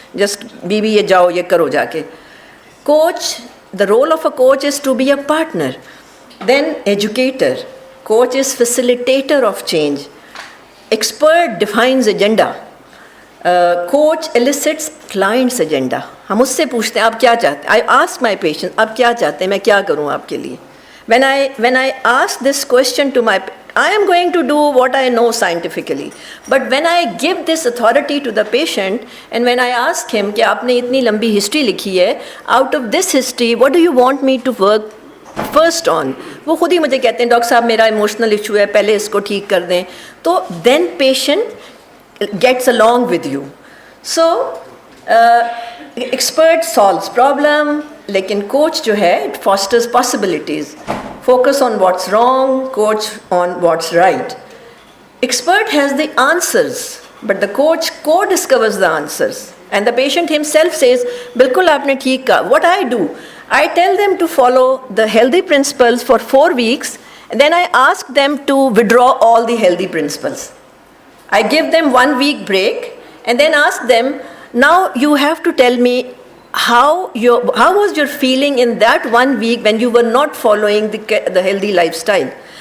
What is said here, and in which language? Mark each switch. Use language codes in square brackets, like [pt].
[en] Just, [ur] "Bibi, ye jao, ye karo jaake." [en] Coach, the role of a coach is to be a partner. Then educator. Coach is facilitator of change. Expert defines agenda. Coach elicits client's agenda. [ur] ہم اس سے پوچھتے ہیں آپ کیا چاہتے ہیں. [en] I ask my patient, [ur] آپ کیا چاہتے ہیں, میں کیا کروں آپ کے لیے. [en] When I ask this question to I am going to do what I know scientifically. But when I give this authority to the patient, and when I ask him [ur] کہ آپ نے اتنی لمبی history لکھی ہے, [en] out of this history, what do you want me to work first on? [ur] وہ خود ہی مجھے کہتے ہیں, ڈاکٹر صاحب میرا ایموشنل ایشو ہے, پہلے اس کو ٹھیک کر دیں. [en] تو then patient gets along with you. So expert solves problem, [ur] لیکن [en] coach [ur] جو ہے [en] It fosters possibilities. Focus on what's wrong, coach on what's right. Expert has the answers but the coach کو discovers the answers and the patient himself says [ur] بالکل آپ نے ٹھیک کہا. [en] What I do, I tell them to follow the healthy principles for 4 weeks, and then I ask them to withdraw all the healthy principles. I give them 1 week break and then ask them, now you have to tell me how was your feeling in that 1 week when you were not following the healthy lifestyle.